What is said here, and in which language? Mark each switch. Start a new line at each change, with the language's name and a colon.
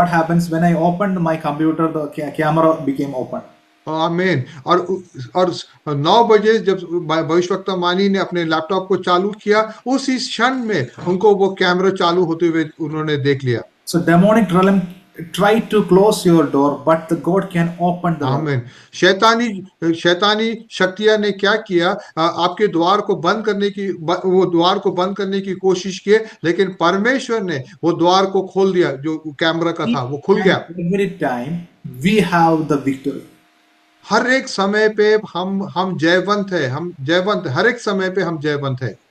English: what happens when I opened my computer, the camera became open.
Hindi: आमीन। और 9 बजे जब भविष्यवक्ता मानी ने अपने लैपटॉप को चालू किया, उसी क्षण में उनको वो कैमरा चालू होते हुए उन्होंने देख लिया।
English: So demonic realm try to close your door, but the God can open the door.
Hindi: आमीन। शैतानी शक्तियां ने क्या किया, आपके द्वार को बंद करने की, वो द्वार को बंद करने की कोशिश की, लेकिन परमेश्वर ने वो द्वार को खोल दिया, जो कैमरा का था वो खुल गया।
English: Every time we have the victory.
Hindi: हर एक समय पे हम जयवंत है, हम जयवंत, हर एक समय पे हम जयवंत है।